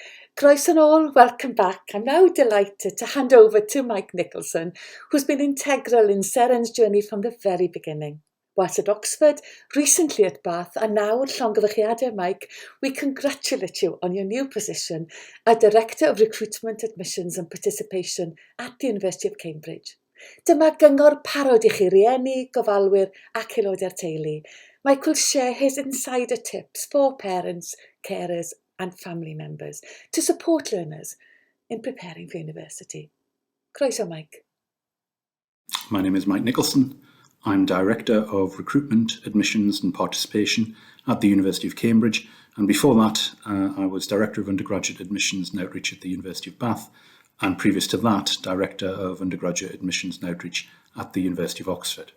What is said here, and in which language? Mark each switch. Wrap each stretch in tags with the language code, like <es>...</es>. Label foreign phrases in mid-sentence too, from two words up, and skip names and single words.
<cy>Croeso nôl,</cy> <en>welcome back. I'm now delighted to hand over to Mike Nicholson, who's been integral in Seren's journey from the very beginning. Whilst at Oxford, recently at Bath, and now at Llongyfarchiadau, Mike, we congratulate you on your new position as Director of Recruitment, Admissions and Participation at the University of Cambridge.</en> <cy>Dyma gyngor parod i chi rieni, gofalwyr ac aelodau'r teulu.</cy> <en>Mike will share his insider tips for parents, carers and family members to support learners in preparing for university.</en> <cy>Croeso, Mike.</cy> <en>My name is Mike Nicholson. I'm Director of Recruitment, Admissions and Participation at the University of Cambridge, and before that I was Director of Undergraduate Admissions and Outreach at the University of Bath, and previous to that Director of Undergraduate Admissions and Outreach at the University of Oxford.</en>